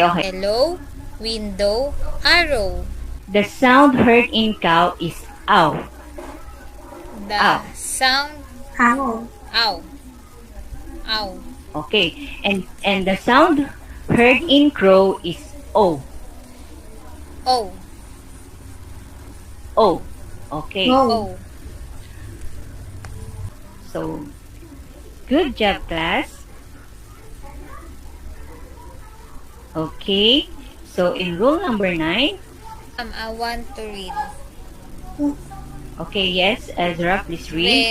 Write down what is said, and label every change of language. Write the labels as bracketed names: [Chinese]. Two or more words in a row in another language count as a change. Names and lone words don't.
[English] Yellow, window, arrow. The sound heard in cow is ow. The Ow. sound Ow. ow. Okay. And the sound heard in crow is o. O. O. Okay. O. So, good job, class. Okay. So, in rule number 9. I want to read. Okay, yes, Ezra, please read.